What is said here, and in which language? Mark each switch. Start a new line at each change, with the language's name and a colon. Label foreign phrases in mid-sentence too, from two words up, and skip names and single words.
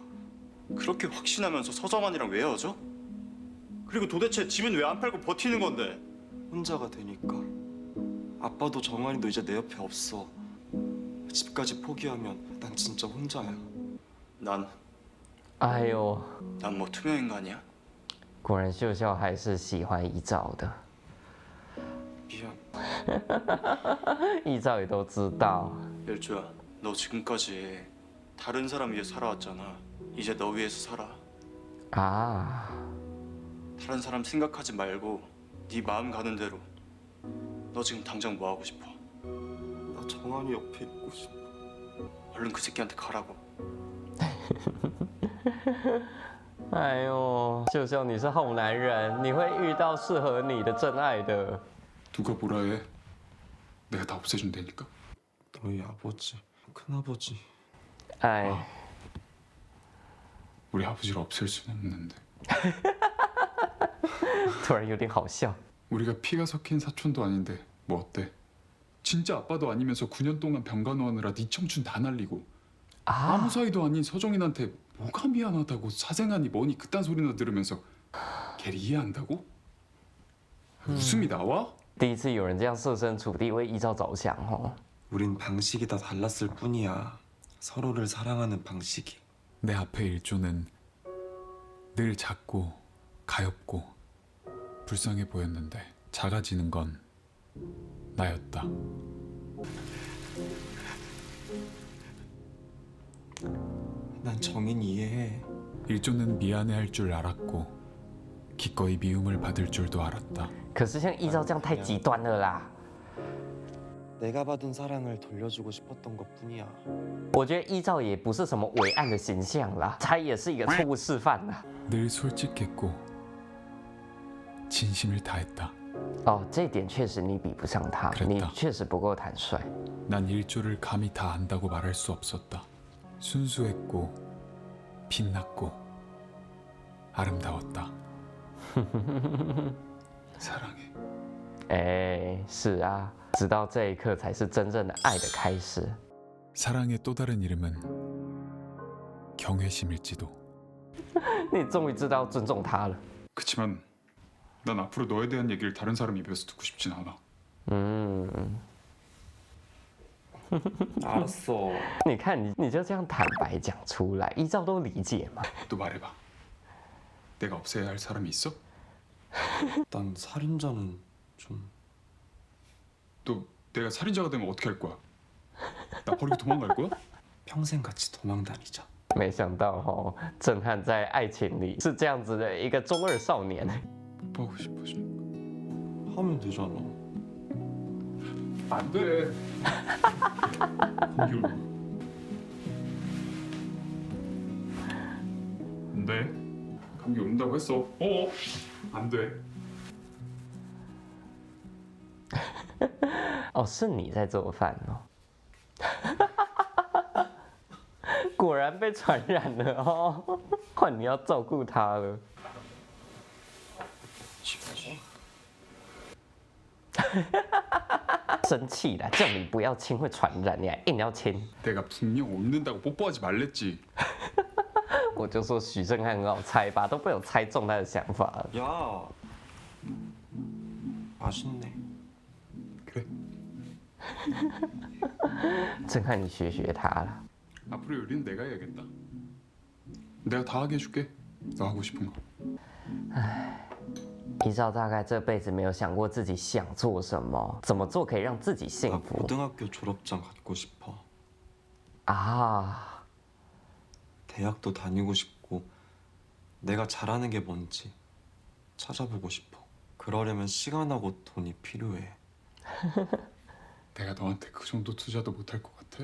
Korean: 그렇게 확신하면서 서정환이랑 왜 헤어져? 그리고 도대체 집은 왜 안 팔고 버티는 건데? 혼자가 되니까. 아빠도 정한이도 이제 내 옆에 없어. 집까지 포기하면 난 진짜 혼자야. 난
Chinese: 哎呦，
Korean: 난 뭐 투명 인간이야?
Chinese: 果然秀秀还是喜欢依照的，
Korean: 미안.
Chinese: 依照也都知道。
Korean: 열주야, 너 지금까지 다른 사람 위해 살아왔잖아. 이제 너 위해서 살아.
Chinese: 啊，
Korean: 다른 사람 생각하지 말고 네 마음 가는 대로. 너 지금 당장 뭐 하고 싶어? 나 정한이 옆에 있고 싶어. 얼른 그 새끼한테 가라고.
Chinese: 哎呦，秀秀你是好男人，你会遇到适合你的真爱的。
Korean: 누가 뭐라 해? 내가 다 없애준다니까. 너희 아버지, 큰아버지.
Chinese: 哎，
Korean: 우리 아버지를 없앨 수는 없는데.
Chinese: 突然有点好笑。
Korean: 우리가 피가 섞인 사촌도 아닌데 뭐 어때? 진짜 아빠도 아니면서 9년 동안 병간호하느라 네 청춘 다 날리고
Chinese: 啊
Korean: 아무 사이도 아닌 서정인한테 뭐가 미안하다고 사생아니 뭐니 그딴 소리나 들으면서 걔를 이해한다고? 웃음이 나와?
Chinese: 第一次有人这样设身处地为依照着想哦。
Korean: 우린 방식이 다 달랐을 뿐이야. 서로를 사랑하는 방식이. 내 앞에 일조는 늘 작고 가엾고 불쌍해 보였는데 작아지는 건 나였다. 난 정인 이해해. 일조는 미안해할 줄 알았고 기꺼이 미움을 받을 줄도 알았다.
Chinese: 可是像依照这样太极端了啦。
Korean: 내가 받은 사랑을 돌려주고 싶었던 것뿐이야.
Chinese: 我觉得依照也不是什么伟岸的形象啦，他也是一个错误示范啦。
Korean: 늘 솔직했고 진심을 다했다.
Chinese: 哦，这一点确实你比不上他，
Korean: 그랬다
Chinese: 你确实不够坦率。
Korean: 난 일조를 감히 다 안다고 말할 수 없었다. 순수했고 빛났고 아름다웠다. 사랑해.
Chinese: 哎，是啊，直到这一刻才是真正的爱的开始。
Korean: 사랑의 또 다른 이름은 경외심일지도.
Chinese: 你终于知道尊重他了。
Korean: 그치만 난 앞으로 너에 대한 얘기를 다른 사람 입에서 듣고 싶진 않아.
Chinese: 嗯，
Korean: 알았어.
Chinese: 你看你就这样坦白讲出来，依照都理解嘛。
Korean: 또 말해봐. 내가 없애야 할 사람이 있어? 난 살인자는 좀. 또 내가 살인자가 되면 어떻게 할 거야? 나 버리고 도망갈 거야? 평생 같이 도망 다니자.
Chinese: 没想到哦，震撼在爱情里是这样子的一个中二少年。
Korean: 뽀뽀하고 싶어지는 하면 되잖아. 안 돼. 공유. 안 돼. 감기 온다고 했어. 안 돼.
Chinese: 哦，是你在做饭哦。果然被传染了哦，换你要照顾他了。生气了，叫你不要亲会传染，你还硬要亲。
Korean: 내가 분명 옮는다고 뽀뽀하지 말랬지.
Chinese: 我就说许正汉很好猜吧，都被我猜中他的想法了。
Korean: 야. 맛있네. 그래.
Chinese: 正汉，你学学他啦。
Korean: 앞으로 요리는 내가 해야겠다. 내가 다 하게 해줄게. 너 하고 싶은 거.
Chinese: 依照大概这辈子没有想过自己想做什么，怎么做可以让自己
Korean: 나
Chinese: 幸福
Korean: 고등학교 졸업장 갖고 싶어.
Chinese: 啊？
Korean: 대학도 다니고 싶고 내가 잘하는 게 뭔지 찾아보고 싶어. 그러려면 시간하고 돈이 필요해. 내가 너한테 그 정도 투자도 못할 것 같아?